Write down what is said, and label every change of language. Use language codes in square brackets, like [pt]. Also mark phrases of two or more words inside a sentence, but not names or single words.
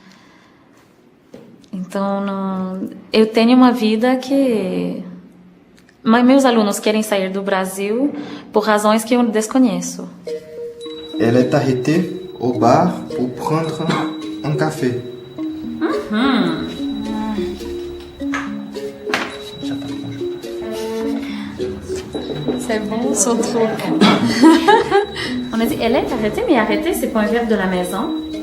[pt] Então, eu tenho uma vida que... Mas meus alunos querem sair do Brasil por razões que eu desconheço. [fr] Elle est arrêtée au bar pour prendre un café. C'est bon, son truc. On a dit, elle est arrêtée, mais arrêtée, c'est pas un verbe de la maison.